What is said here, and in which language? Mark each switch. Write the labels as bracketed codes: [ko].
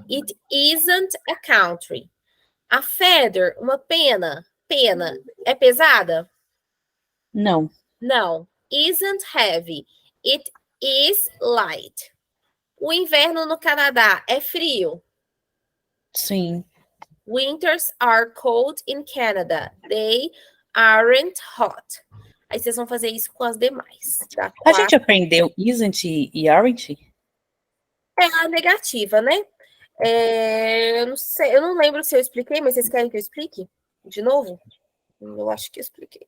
[en] It isn't a country. A feather, [pt] uma pena. Pena é pesada? Não. [en] Não. Isn't heavy. It is light. [pt] O inverno no Canadá é frio. Sim. [en] Winters are cold in Canada. They aren't hot. [pt] Aí vocês vão fazer isso com as demais. Tá? A gente aprendeu isn't e aren't? É a negativa, né? Eu não sei, eu não lembro se eu expliquei, mas vocês querem que eu explique de novo? Eu acho que eu expliquei.